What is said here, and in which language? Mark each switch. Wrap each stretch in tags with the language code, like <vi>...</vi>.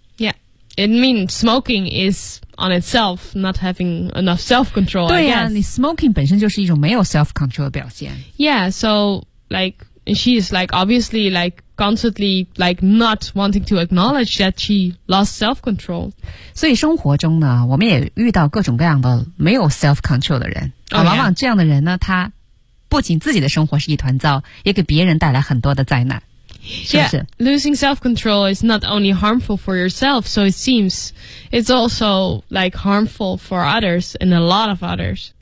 <en>，Yeah， It means smoking is on itself not having enough self-control.</en> <zh>对呀、啊，你 smoking 本身就是一种没有 self-control 的表现。</zh> <en>Yeah, so like she is like obviously like constantly like not wanting to acknowledge that she lost self-control.</en> <zh>所以生活中呢，我们也遇到各种各样的没有 self-control 的人。啊、往往这样的人呢，他不仅自己的生活是一团糟，也给别人带来很多的灾难。</zh> <en>Yeah, losing self-control is not only harmful for yourself, so it seems, it's also like harmful for others and a lot of others.</en>